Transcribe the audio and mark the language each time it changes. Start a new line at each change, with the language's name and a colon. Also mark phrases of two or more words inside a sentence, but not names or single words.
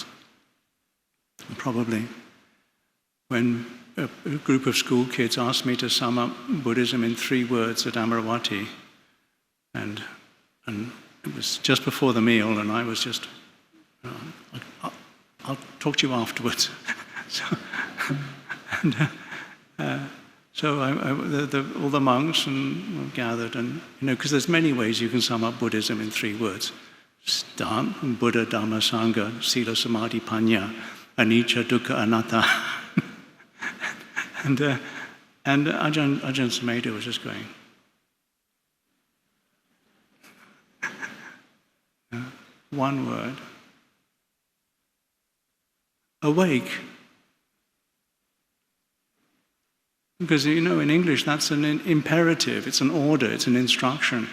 English: And probably when a group of school kids asked me to sum up Buddhism in 3 words at Amaravati, and it was just before the meal, and I was just, I'll talk to you afterwards. So all the monks were gathered, and because there's many ways you can sum up Buddhism in 3 words:
Pali: Buddha, Dhamma, Sangha, Sila, Samadhi, Panya, Anicca, Dukkha, Anatta.
English: and Ajahn Sumedho was just going. One word. Awake. Because, in English, that's an imperative, it's an order, it's an instruction.